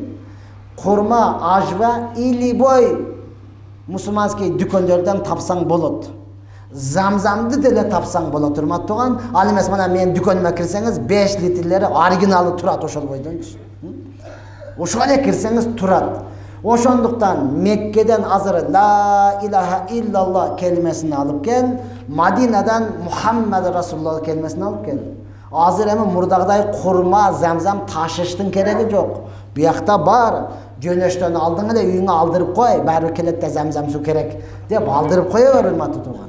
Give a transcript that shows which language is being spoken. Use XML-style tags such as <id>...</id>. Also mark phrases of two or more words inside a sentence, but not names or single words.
<ky>Курма, ажва, илибой мусулманский дүкөндөрдөн тапсаң болот. Замзамды деле тапсаң болот, урматтуу тууган. Ал эмес мына мен дүкөнүмө кирсеңиз 5 литрлери оригиналы турат ошол бойдончу. Ошого эле кирсеңиз турат. Ошондуктан Меккеден азыр</ky> <ar>لا إله إلا الله</ar> <ky>келмесин алып кел, Мадинадан</ky> <ar>محمد رسول الله</ar> <ky>келмесин алып кел. Азыр эми мурдагыдай курма, замзам ташыштын кереги жок. Буякта бар, жөнөштөн алдың эле үйүңө алдырып кой, баары келет да замзам суу керек деп алдырып кое бер, урматтуу тууган.</ky>